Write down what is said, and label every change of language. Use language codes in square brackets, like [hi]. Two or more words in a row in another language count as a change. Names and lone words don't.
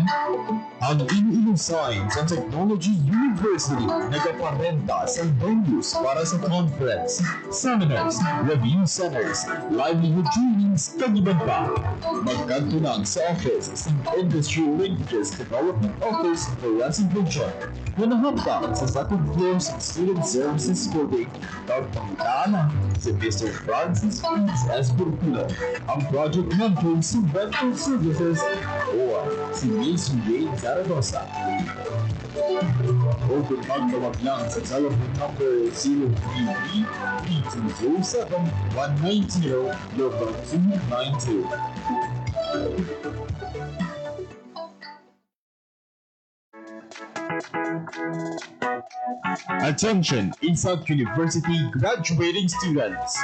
[hil] Ang Iloilo Science and Technology University nagaparenta sa venues para sa [en] conference, seminars, review centers, livelihood trainings, [hil] kagiban pa. Magkantunang sa office sa Industry Linkages Development Office for Residency na nahampa sa [en] second floor [hil] sa Student Services Building. Pagpakitaan si Mr. Francis Prince S. Burkulo, ang [en] project manager [hil] sa Rental Services o si Miss Jade Zaragoza. O kung magtawag lang sa [en] telephone number [hil] 033-207-190-292. [en] Attention, ISAT University graduating students.